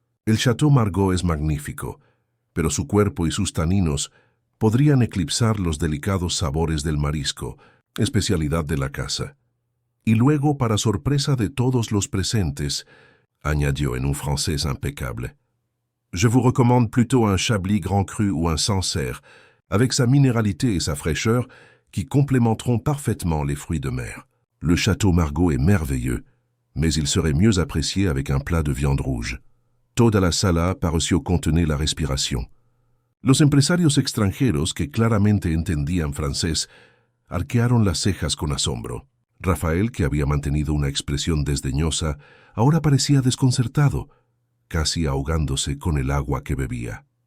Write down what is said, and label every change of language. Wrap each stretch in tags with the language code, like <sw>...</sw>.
<es>El Chateau Margaux es magnífico, pero su cuerpo y sus taninos podrían eclipsar los delicados sabores del marisco, especialidad de la casa. Y luego, para sorpresa de todos los presentes, añadió en un francés impecable,</es> <fr>«Je vous recommande plutôt un Chablis Grand Cru ou un Sancerre, avec sa minéralité et sa fraîcheur qui complémenteront parfaitement les fruits de mer. Le château Margaux est merveilleux, mais il serait mieux apprécié avec un plat de viande rouge.</fr> <es>Toda la sala pareció contener la respiración. Los empresarios extranjeros, que claramente entendían francés, arquearon las cejas con asombro. Rafael, que había mantenido una expresión desdeñosa, ahora parecía desconcertado, casi ahogándose con el agua que bebía.</es>